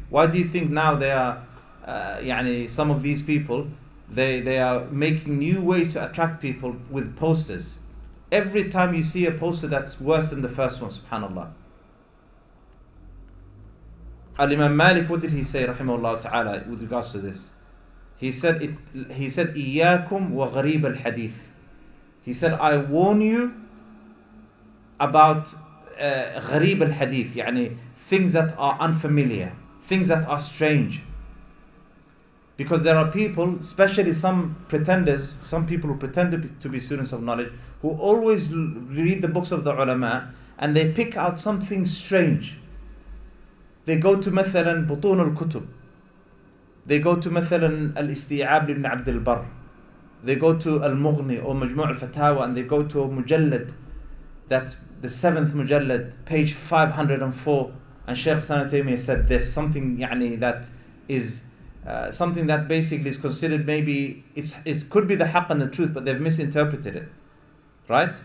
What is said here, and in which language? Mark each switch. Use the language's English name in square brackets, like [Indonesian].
[English] Why do you think now they are, some of these people, they are making new ways to attract people with posters. Every time you see a poster that's worse than the first one, subhanallah. Al-Imam Malik, what did he say, rahimahullah ta'ala, with regards to this? He said, [Arabic] إِيَّاكُمْ وَغَرِيبَ الْحَدِيثِ. [English] He said, I warn you about [Arabic] غَرِيبَ الْحَدِيثِ, [English] things that are unfamiliar, things that are strange. Because there are people, especially some pretenders, some people who pretend to be students of knowledge, who always read the books of the ulama and they pick out something strange. They go to [Arabic] مثلا بطون الكتب. [English] They go to [Arabic] مثلا الاستيعاب لابن عبد البر. [English] They go to المغني or مجموع الفتاوى, and they go to a mujallad, that's the 7th mujallad, page 504, and Shaykh Ibn Taymiyyah said this, something that is something that basically is considered, maybe it could be the haqq and the truth, but they've misinterpreted it, right?